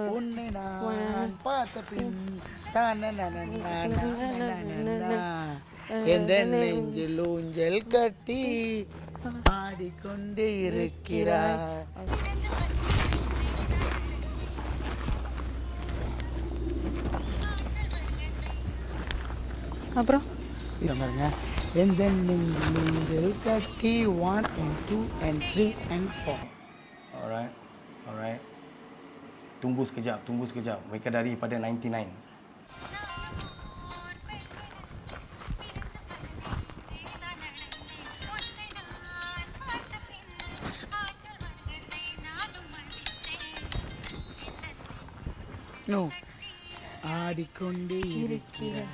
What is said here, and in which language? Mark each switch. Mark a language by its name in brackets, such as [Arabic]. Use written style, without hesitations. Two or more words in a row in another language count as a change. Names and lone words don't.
[Tamil] உன்னை நான் பார்த்த பின் எந்த நெஞ்சில் ஊஞ்சல் கட்டி ஆடிக்கொண்டே இருக்கிறார். அப்புறம் இதை பாருங்க. எந்த நெஞ்சில் ஊஞ்சல் கட்டி [English] 1 and 2 and 3 and 4. [Malay] Alright. Tunggu sekejap. Mereka dari pada 99. [English] No. [Tamil] ஆடிக்கொண்டே இருக்கிறார்.